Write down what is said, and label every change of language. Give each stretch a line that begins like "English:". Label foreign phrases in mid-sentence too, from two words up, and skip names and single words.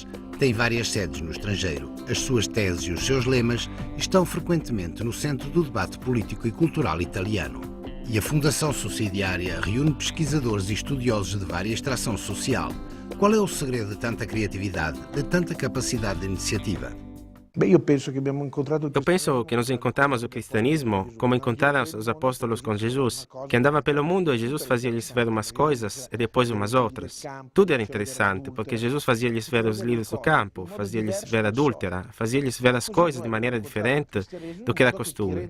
Portuguese: Tem várias sedes no estrangeiro. As suas teses e os seus lemas estão frequentemente no centro do debate político e cultural italiano. E a Fundação Subsidiária reúne pesquisadores e estudiosos de vária extração social, Qual é o segredo de tanta criatividade, de tanta capacidade de iniciativa?
Italian: Io penso che abbiamo incontrato...
Portuguese: Eu penso que nós encontramos o cristianismo como encontraram os apóstolos com Jesus, que andava pelo mundo e Jesus fazia-lhes ver umas coisas e depois umas outras. Tudo era interessante, porque Jesus fazia-lhes ver os lírios do campo, fazia-lhes ver a adúltera, fazia-lhes ver as coisas de maneira diferente do que era costume.